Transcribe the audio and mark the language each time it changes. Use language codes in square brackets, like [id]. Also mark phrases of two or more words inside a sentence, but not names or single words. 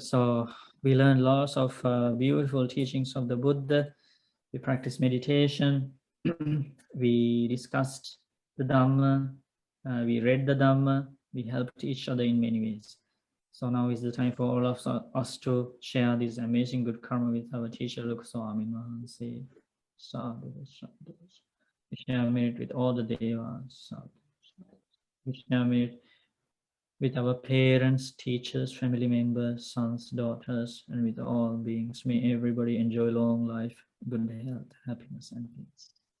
[en] So we learned lots of beautiful teachings of the Buddha. We practiced meditation. We discussed the Dhamma. We read the Dhamma. We helped each other in many ways. So now is the time for all of us to share this amazing good karma with our teacher, Luk Swami Mahansi. [pi] Sadhu, sadhu. [en] We share merit with all the devas. [pi] Sadhu, sadhu. [en] We share merit with our parents, teachers, family members, sons, daughters, and with all beings. May everybody enjoy long life, good health, happiness, and peace.